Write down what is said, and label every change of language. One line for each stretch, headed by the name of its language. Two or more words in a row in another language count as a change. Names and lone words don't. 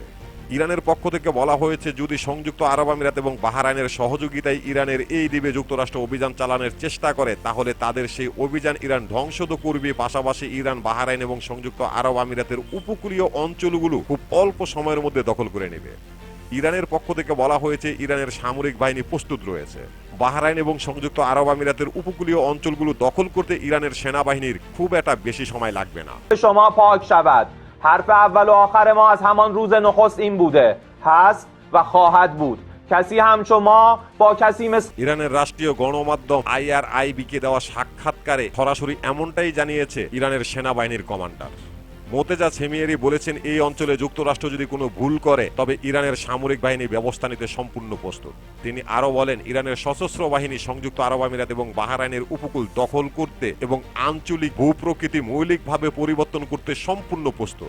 Bangla: ইরানের পক্ষ থেকে বলা হয়েছে, যদি সংযুক্ত আরব আমিরাত এবং বাহরাইনের সহযোগিতায় ইরানের এই দ্বীপে যুক্তরাষ্ট্র অভিযান চালানোর চেষ্টা করে, তাহলে তাদের সেই অভিযান ইরান ধ্বংস তো করবে, পাশাপাশি ইরান বাহরাইন এবং সংযুক্ত আরব আমিরাতের উপকূলীয় অঞ্চলগুলো খুব অল্প সময়ের মধ্যে দখল করে নেবে। ইরানের পক্ষ থেকে বলা হয়েছে, ইরানের সামরিক বাহিনী প্রস্তুত রয়েছে। বাহরাইন এবং সংযুক্ত আরব আমিরাতের উপকূলীয় অঞ্চলগুলো দখল করতে ইরানের সেনাবাহিনীর খুব একটা বেশি সময় লাগবে না।
Persian: شما پاک شود. حرف اول و آخر ما از همان روز نخست این بوده، هست و خواهد بود. کسی همچو ما با کسی مثل
Bangla: ইরানের রাষ্ট্রীয় গণমাধ্যম IRIB কে দেওয়া সাক্ষাৎকারে সরাসরি এমনটাই জানিয়েছে ইরানের সেনাবাহিনীর কমান্ডার মোতেজা ছেমিয়েরি বলেছেন, এই অঞ্চলে যুক্তরাষ্ট্র যদি কোনো ভুল করে তবে ইরানের সামরিক বাহিনী ব্যবস্থা নিতে সম্পূর্ণ প্রস্তুত। তিনি আরও বলেন, ইরানের সশস্ত্র বাহিনী সংযুক্ত আরব আমিরাত এবং বাহরাইনের উপকূল দখল করতে এবং আঞ্চলিক ভূপ্রকৃতি মৌলিকভাবে পরিবর্তন করতে সম্পূর্ণ প্রস্তুত।